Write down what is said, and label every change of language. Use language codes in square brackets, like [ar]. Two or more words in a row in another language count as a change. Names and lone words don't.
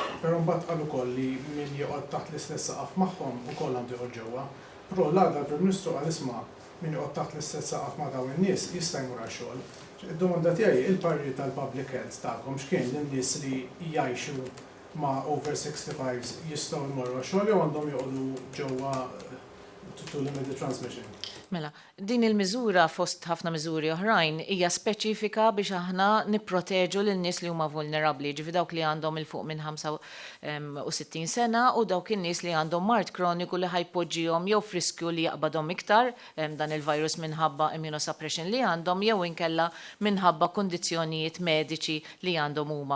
[mt] Però mbagħad qal ukoll li min joqgħod taħt l-istess saqaf magħhom ukoll għandu joqgħod ġewwa. Però l-għadha l-Prim Ministru qal isma' min joqgħod taħt l-istess saqaf ma' dawn in-nies jista' jmur għax-xogħol. Id-domanda tiegħi il-parri tal- [en] public health [mt] tagħkom x'kien lin-nies li jgħixu ma' over 65 jistgħu jmorru għax-xogħol jew għandhom joqogħdu ġewwa [en] to limit the transmission? [mt] Mela, din il-miżura fost ħafna miżuri oħrajn hija speċifika biex aħna nipproteġu lil nies li huma vulnerabbli, ġifi dawk li għandhom il fuq minn 65 sena u dawk in-nies li għandhom mart kroniku li ħajpoġġihom jew friskju li jaqbadhom iktar dan il-virus minħabba immunosuppression li għandhom jew inkella minħabba kondizzjonijiet mediċi li għandhom huma.